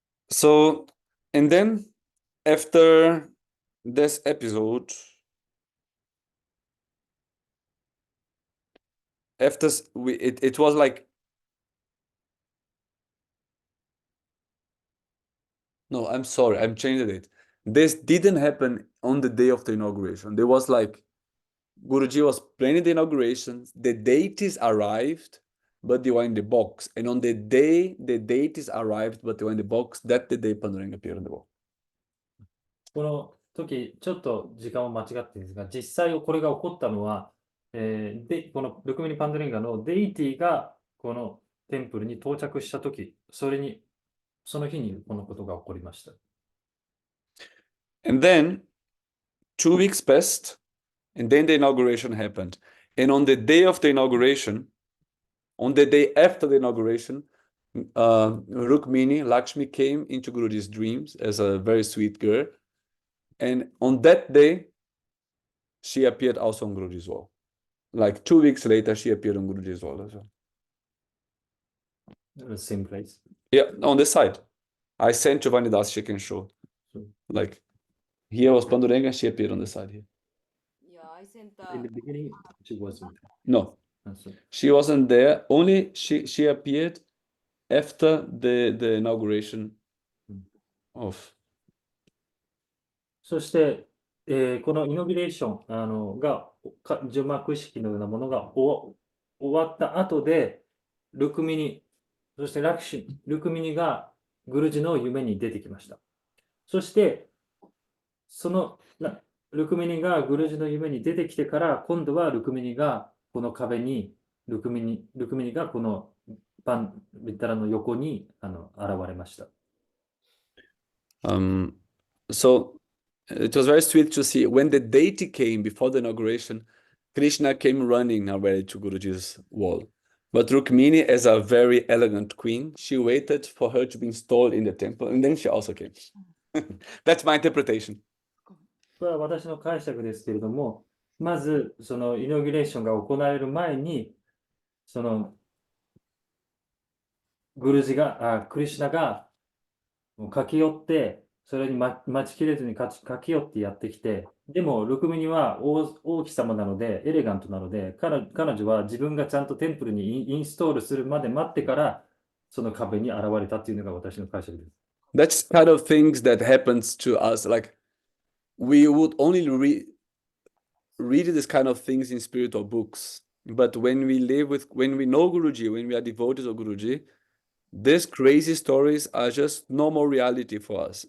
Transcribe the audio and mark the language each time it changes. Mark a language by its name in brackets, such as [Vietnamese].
[English] So, and then after this episode, it was like, no, I'm sorry, I'm changing it. This didn't happen on the day of the inauguration. There was like, Guruji was planning the inauguration, the deities arrived, but they were in the box. And on the day the deities arrived, but they were in the box, that's the day Panduranga appeared on the wall. [Japanese] この時、ちょっと時間を間違ってるんですが、実際これが起こったのは、このルクミニ・パンドゥレンガのデイティがこのテンプルに到着した時、その日にこのことが起こりました。 [English] And then 2 weeks passed, and then the inauguration happened. And on the day of the inauguration, on the day after the inauguration, Rukmini, Lakshmi came into Guruji's dreams as a very sweet girl. And on that day, she appeared also on Guruji's wall. Like 2 weeks later, she appeared on Guruji's wall as well. The same place. Yeah, on the side. I sent Giovanni Das, she can show. Like, here was Panduranga, she appeared on the side here. Yeah, I sent In the beginning, she wasn't. No, she wasn't there. Only she appeared after the inauguration of. [Japanese] そして、このイノビレーション除幕式のようなものが終わった後で、そしてルクミニがグルジの夢に出てきました。そして、そのルクミニがグルジの夢に出てきてから、今度はルクミニがこの壁に、ルクミニがこのパンビッタラの横に現れました。 [English] So it was very sweet to see when the deity came before the inauguration, Krishna came running already to Guruji's wall. But Rukmini, as a very elegant queen, she waited for her to be installed in the temple, and then she also came. That's my interpretation. [Japanese] これは私の解釈ですけれども、まず、そのイノギュレーションが行われる前に、そのクリシュナが駆け寄って、それに待ちきれずに駆け寄ってやってきて、でも、ルクミニは王妃様なので、エレガントなので、彼女は自分がちゃんとテンプルにインストールするまで待ってから、その壁に現れたというのが私の解釈です。 [English] That's kind of things that happens to us. Like we would only read this kind of things in spiritual books. But when we know Guruji, when we are devotees of Guruji, these crazy stories are just normal reality for us.